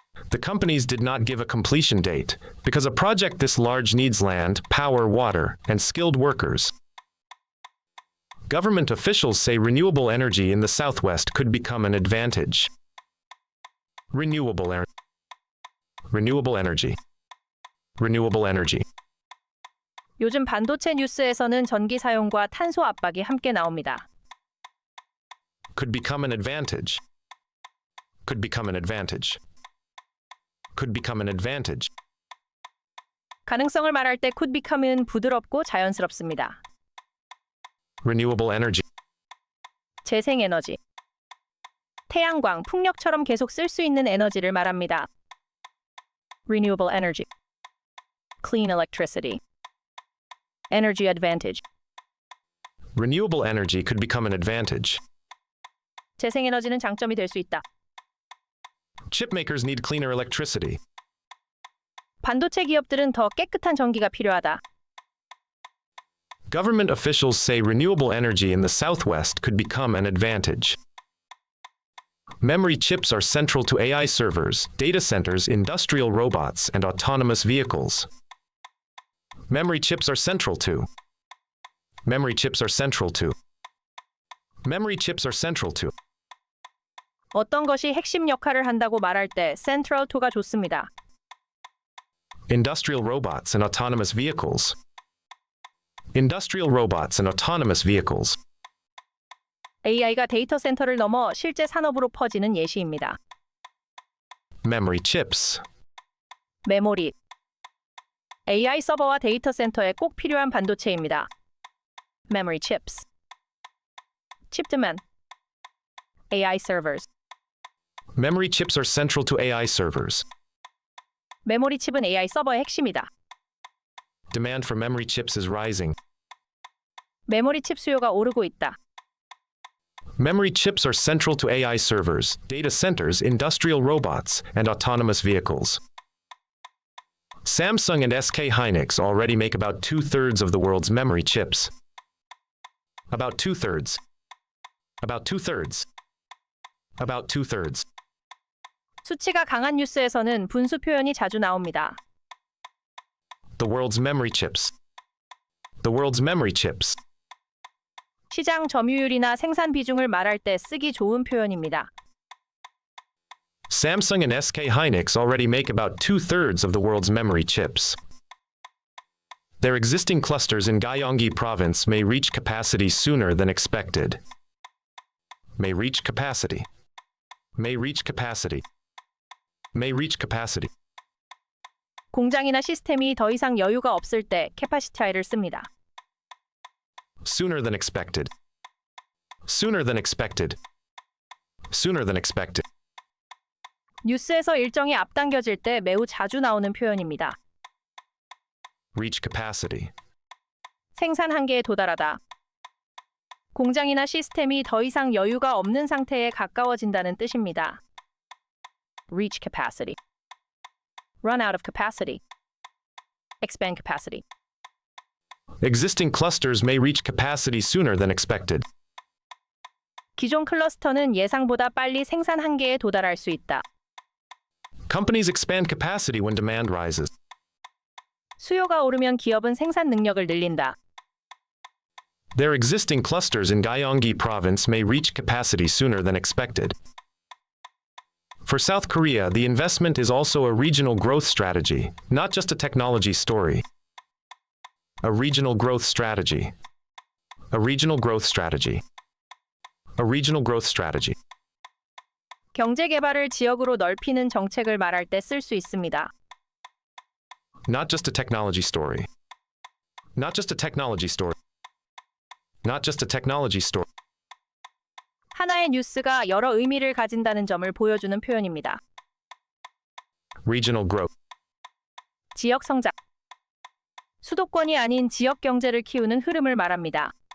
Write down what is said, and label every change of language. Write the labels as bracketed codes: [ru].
[en] The companies did not give a completion date because a project this large needs land, power, water, and skilled workers. Government officials say renewable energy in the Southwest could become an advantage. Renewable energy. Renewable energy. Renewable energy. [ko] 요즘 반도체 뉴스에서는 전기 사용과 탄소 압박이 함께 나옵니다. [en] Could become an advantage. Could become an advantage. Could become an advantage. [ko] 가능성을 말할 때 [en] could become [ko] 은 부드럽고 자연스럽습니다. [en] Renewable energy. [ko] 재생에너지. 태양광, 풍력처럼 계속 쓸 수 있는 에너지를 말합니다. [en] Renewable energy. Clean electricity. Energy advantage. Renewable energy could become an advantage. [ko] 재생에너지는 장점이 될 수 있다. [en] Chip makers need cleaner electricity. [ko] 반도체 기업들은 더 깨끗한 전기가 필요하다. [en] Government officials say renewable energy in the Southwest could become an advantage. Memory chips are central to AI servers, data centers, industrial robots, and autonomous vehicles. Memory chips are central to. Memory chips are central to. Memory chips are central to. [ko] 어떤 것이 핵심 역할을 한다고 말할 때 [en] central to [ko] 가 좋습니다. [en] Industrial robots and autonomous vehicles. Industrial robots and autonomous vehicles. [ko] AI가 데이터 센터를 넘어 실제 산업으로 퍼지는 예시입니다. [en] Memory chips. [ko] 메모리. AI 서버와 데이터 센터에 꼭 필요한 반도체입니다. [en] Memory chips. Chip demand. AI servers. Memory chips are central to AI servers. [ko] 메모리 칩은 AI 서버의 핵심이다. [en] Demand for memory chips is rising. [ko] 메모리 칩 수요가 오르고 있다. [en] Memory chips are central to AI servers, data centers, industrial robots, and autonomous vehicles. Samsung and SK Hynix already make about 2/3 of the world's memory chips. About 2/3. About 2/3. About 2/3. [ko] 수치가 강한 뉴스에서는 분수 표현이 자주 나옵니다. [en] The world's memory chips. The world's memory chips. [ko] 시장 점유율이나 생산 비중을 말할 때 쓰기 좋은 표현입니다. [en] Samsung and SK Hynix already make about 2/3 of the world's memory chips. Their existing clusters in Gyeonggi province may reach capacity sooner than expected. May reach capacity. May reach capacity. May reach capacity. [ko] 공장이나 시스템이 더 이상 여유가 없을 때 캐파시타이를 씁니다. [en] Sooner than expected. Sooner than expected. Sooner than expected. [ko] 뉴스에서 일정이 앞당겨질 때 매우 자주 나오는 표현입니다. [en] Reach capacity. [ko] 생산 한계에 도달하다. 공장이나 시스템이 더 이상 여유가 없는 상태에 가까워진다는 뜻입니다. [en] Reach capacity. Run out of capacity. Expand capacity. Existing clusters may reach capacity sooner than expected. [ko] 기존 클러스터는 예상보다 빨리 생산 한계에 도달할 수 있다. [en] Companies expand capacity when demand rises. [ko] 수요가 오르면 기업은 생산 능력을 늘린다. [en] Their existing clusters in Gyeonggi Province may reach capacity sooner than expected. For South Korea, the investment is also a regional growth strategy, not just a technology story. A regional growth strategy. A regional growth strategy. A regional growth strategy. [ko] 경제 개발을 지역으로 넓히는 정책을 말할 때 쓸 수 있습니다. [en] Not just a technology story. Not just a technology story. Not just a technology story. [ko] 하나의 뉴스가 여러 의미를 가진다는 점을 보여주는 표현입니다. [en] Regional growth. [ko] 지역 성장. 수도권이 아닌 지역 경제를 키우는 흐름을 말합니다.